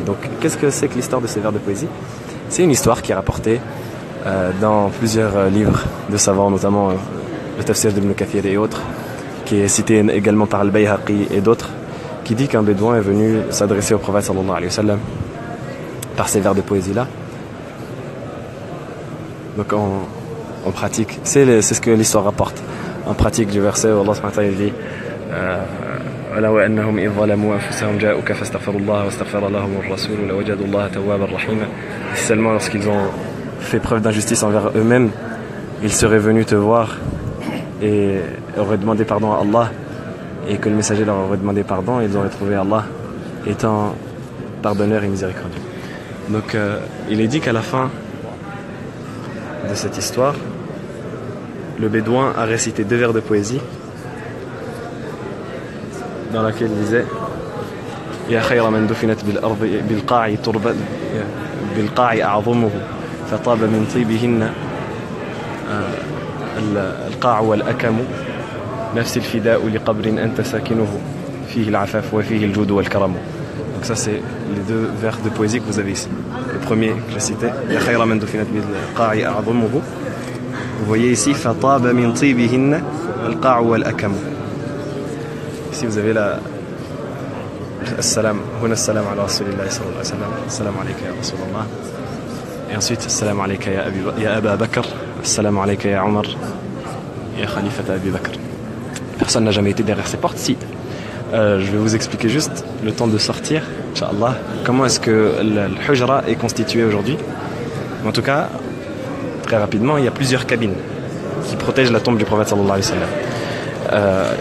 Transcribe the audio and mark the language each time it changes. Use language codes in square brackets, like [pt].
[fr] Donc qu'est-ce que c'est que l'histoire de ces vers de poésie? C'est une histoire qui est rapportée dans plusieurs livres de savants, notamment le Tafsir d'Ibn Kathir et autres, qui est cité également par Al-Bayhaqi et d'autres, qui dit qu'un bédouin est venu s'adresser au prophète sallallahu alayhi wa sallam par ces vers de poésie-là. Donc en pratique, c'est ce que l'histoire rapporte. En pratique du verset où Allah subhanahu wa ta'ala dit [ar] ولو أنهم إذ ظلموا أنفسهم جاءوك فاستغفروا الله واستغفر لهم الرسول لوجدوا الله توابا رحيما. [fr] Seulement lorsqu'ils ont fait preuve d'injustice envers eux-mêmes, ils seraient venus te voir et auraient demandé pardon à Allah, et que le messager leur aurait demandé pardon, et ils auraient trouvé Allah étant pardonneur et miséricordieux. Donc il est dit qu'à la fin de cette histoire, le bédouin a récité deux vers de poésie dans laquelle il disait [ar] Ya khayra man dufinat bil qa'i turbat bil qa'i a'zamuhu fataba min tibihinna القاع والأكم نفس الفداء لقبر أنت ساكنه فيه العفاف وفيه الجود والكرم. [fr] Donc ça c'est les deux vers de poésie que vous avez ici. Le premier que j'ai cité, [ar] Ya khayra man dufinat bil qa'i a'zamuhu. [fr] Vous voyez ici [ar] fataba min tibihinna القاع والأكم. [fr] Ici vous avez la [ar] السلام هنا السلام على رسول الله صلى الله عليه وسلم السلام عليك يا رسول الله. [fr] Et ensuite [ar] السلام عليك يا أبا بكر السلام عليك يا عمر يا خليفة أبي بكر. [fr] Personne n'a jamais été derrière ces portes. Si. Je vais vous expliquer juste le temps de sortir, Inch'Allah, comment est-ce que le Hujra est constitué aujourd'hui. En tout cas, très rapidement, il y a plusieurs cabines qui protègent la tombe du prophète sallallahu alayhi wa sallam.